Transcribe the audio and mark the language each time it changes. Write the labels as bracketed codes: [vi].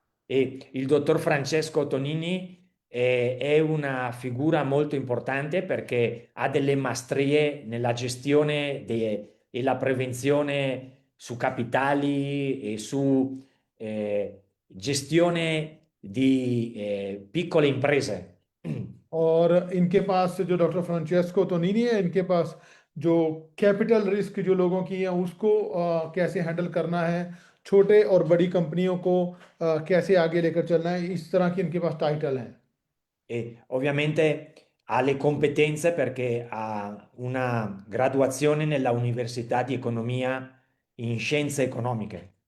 [it] E il dottor Francesco Tonini è una figura molto importante perché ha delle maestrie nella gestione e la prevenzione su capitali e su gestione di piccole imprese. [hi] और इनके पास जो doctor Francesco तोनिनी है इनके पास जो capital risk जो लोगों की है उसको कैसे हैंडल करना है, छोटे और बड़ी कंपनियों को कैसे आगे लेकर चलना है, इस तरह की इनके पास टाइटल हैं। [it] E ovviamente ha le competenze perché ha una graduazione nella Università di Economia in Scienze Economiche.